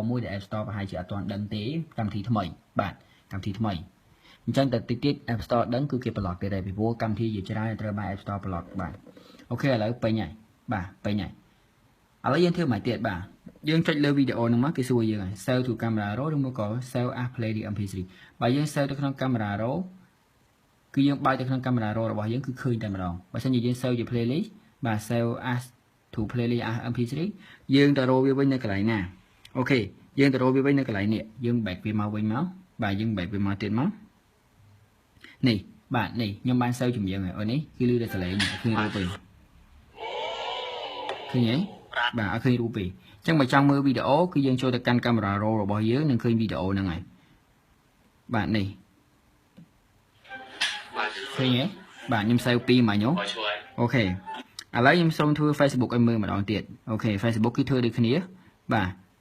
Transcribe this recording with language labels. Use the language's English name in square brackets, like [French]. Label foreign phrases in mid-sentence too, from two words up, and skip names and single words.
[Khmer] មួយដែល App Store ប្រហែលជាអត់ទាន់ដឹងទេកម្មវិធីថ្មីបាទកម្មវិធីថ្មីអញ្ចឹងតែតិចទៀត App Store ដឹងគឺគេ block ទៀតហើយពីព្រោះកម្មវិធីជាច្រើនត្រូវបាន App Store block បាទ អូខេឥឡូវពេញហើយបាទពេញហើយឥឡូវយើងធ្វើមិនទៀតបាទយើងចុចលើវីដេអូហ្នឹងមកគេសួរយើងហើយ [English] save to camera roll [Khmer] ឬមកក៏ [English] save as play the MP3 [Khmer] បើយើង save ទៅក្នុង [English] camera roll [Khmer] គឺយើងបើកទៅក្នុងកាមេរ៉ា roll របស់យើងគឺឃើញតែម្ដងបើមិនជាយើង save ជា playlist បាទ [English] save as to playlist as MP3 [Khmer] យើងទៅ roll វាវិញនៅកន្លែងណាអូខេយើងទៅ roll វាវិញនៅកន្លែងនេះយើង back វាមកវិញមកបាទយើង back វាមកទៀតមកនេះបាទនេះខ្ញុំបាន save ចម្រៀងហើយអូនេះគឺលឺតែសលេងឃើញរូបទេ ឃើញទេបាទអត់ឃើញរូបទេអញ្ចឹងបើចង់មើលវីដេអូគឺយើងចូលទៅកាន់កាមេរ៉ា roll របស់យើងនឹងឃើញវីដេអូហ្នឹងហើយបាទនេះឃើញទេបាទខ្ញុំ save 2មកញោមអូខេឥឡូវខ្ញុំសូមធ្វើ Facebook ឲ្យមើលម្ដងទៀតអូខេ Facebook គឺធ្វើដូចគ្នាបាទ